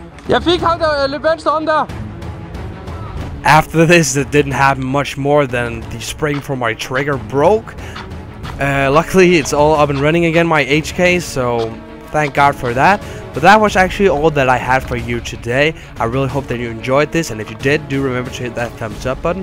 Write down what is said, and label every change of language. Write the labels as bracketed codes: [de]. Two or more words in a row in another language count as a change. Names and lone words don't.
[da] Jeg fik ham der lidt venstre om der. [en] After this, it didn't happen much more than the spring for my trigger broke. Luckily, it's all up and running again, my HK, so thank God for that. But that was actually all that I had for you today. I really hope that you enjoyed this, and if you did, do remember to hit that thumbs up button.